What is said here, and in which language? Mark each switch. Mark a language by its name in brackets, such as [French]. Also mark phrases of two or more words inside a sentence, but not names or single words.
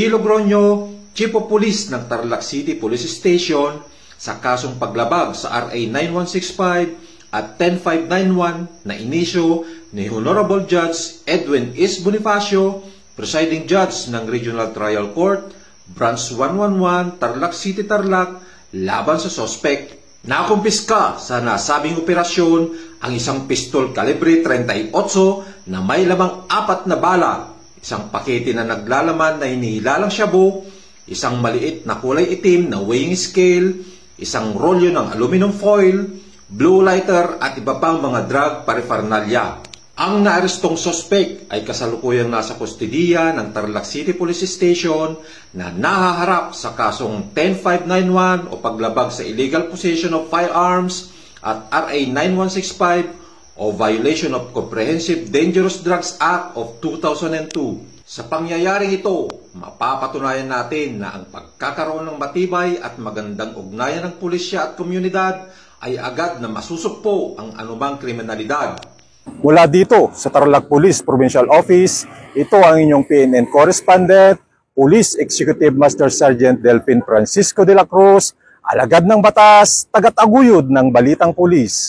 [Filipino] Logroño, Chief of Police ng Tarlac City Police Station sa kasong paglabag sa RA 9165 at 10591 na inisyo ni Honorable Judge Edwin S. Bonifacio, Presiding Judge ng Regional Trial Court, Branch 111, Tarlac City, Tarlac, laban sa sospek. Nakumpiska sa nasabing operasyon ang isang pistol kalibre 38 na may lamang 4 na bala, isang pakete na naglalaman na hinihilalang shabu, isang maliit na kulay itim na [English] weighing scale, [Filipino] isang rolyo ng [English] aluminum foil, blue lighter [Filipino] at iba pang mga [English] drug paraphernalia. [Filipino] Ang naarestong sospek ay kasalukuyang nasa kustodiya ng Tarlac City Police Station na nahaharap sa kasong 10591 o paglabag sa [English] illegal possession of firearms [Filipino] at RA 9165 o [English] violation of [Filipino] Comprehensive Dangerous Drugs Act of 2002. Sa pangyayaring ito, mapapatunayan natin na ang pagkakaroon ng matibay at magandang ugnayan ng pulisya at komunidad ay agad na masusugpo ang anumang kriminalidad. Mula dito sa Tarlac Police Provincial Office, ito ang inyong PNN correspondent, Police Executive Master Sergeant Delphin Francisco de la Cruz, alagad ng batas, tagataguyod ng balitang pulis.